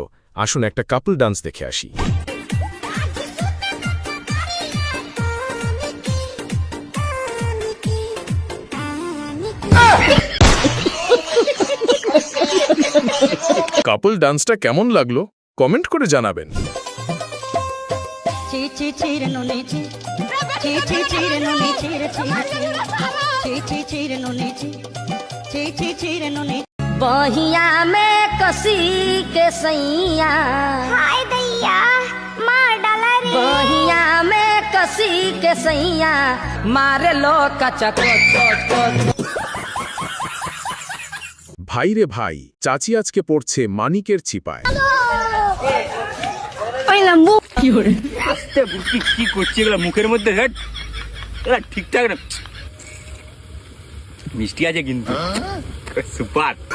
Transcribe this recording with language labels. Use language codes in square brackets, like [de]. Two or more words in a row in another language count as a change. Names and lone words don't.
[bn] আসুন একটা [en] couple dance [bn] দেখে আসি। [en] couple danceটা [bn] কেমন লাগলো কমেন্ট করে জানাবেন। [bho] बहिया में कसी के सैया, हाय दैया मार डाला रे। बहिया में कसी के सैया मारे लो कचा [bn] ভাই রে ভাই, চাচি আজকে পড়ছে মানিকের চিপায়। কি করছে এগুলো মুখের মধ্যে? ঠিকঠাক না, মিষ্টি আছে কিন্তু সুপার।